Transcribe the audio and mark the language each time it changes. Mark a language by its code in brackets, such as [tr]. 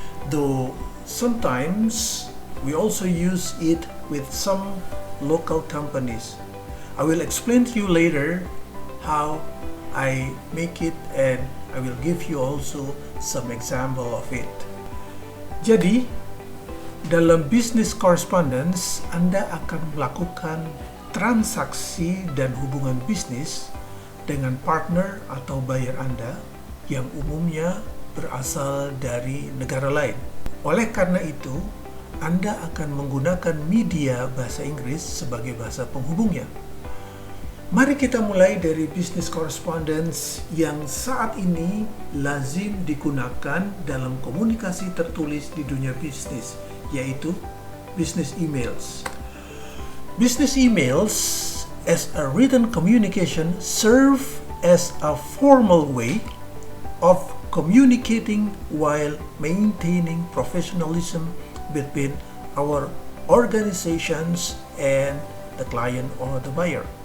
[en] Though sometimes we also use it with some local companies. I will explain to you later how I make it, and I will give you also some example of it. [id] Jadi, dalam business correspondence, Anda akan melakukan transaksi dan hubungan bisnis dengan partner atau buyer Anda yang umumnya berasal dari negara lain. Oleh karena itu, Anda akan menggunakan media bahasa Inggris sebagai bahasa penghubungnya. Mari kita mulai dari business correspondence yang saat ini lazim digunakan dalam komunikasi tertulis di dunia bisnis, yaitu business emails. [en] Business emails as a written communication serve as a formal way of communicating while maintaining professionalism between our organizations and the client or the buyer.